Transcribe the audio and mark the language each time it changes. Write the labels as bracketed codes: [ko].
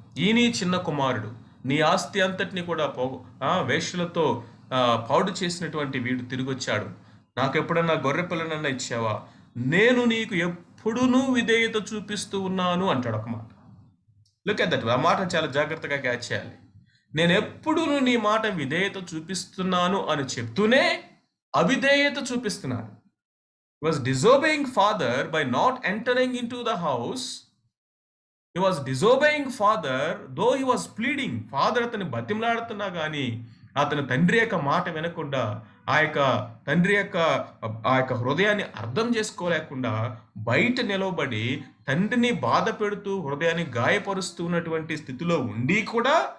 [te] ఈయన చిన్న కుమారుడు, నీ ఆస్తి అంతటిని కూడా వేష్యలతో పాడు చేసినటువంటి వీడు తిరిగి వచ్చాడు, నాకు ఎప్పుడన్నా గొర్రె పిల్లనన్నా ఇచ్చావా? నేను నీకు ఎప్పుడూ విధేయత చూపిస్తూ ఉన్నాను అంటాడు ఒక మాట. [en] look at that, [te] ఆ మాట చాలా జాగ్రత్తగా క్యాచ్ చేయాలి. నేను ఎప్పుడూ నీ మాట విధేయత చూపిస్తున్నాను అని చెప్తూనే అవిధేయత చూపిస్తున్నాడు. [en] He was disobeying father by not entering into the house. He was disobeying father though he was pleading. [te] Father అతని బతిమలాడుతున్నా కానీ అతని తండ్రి యొక్క మాట వినకుండా, ఆ యొక్క తండ్రి యొక్క హృదయాన్ని అర్థం చేసుకోలేకుండా బయట నిలవబడి తండ్రిని బాధ పెడుతూ హృదయాన్ని గాయపరుస్తూ ఉన్నటువంటి స్థితిలో ఉండి కూడా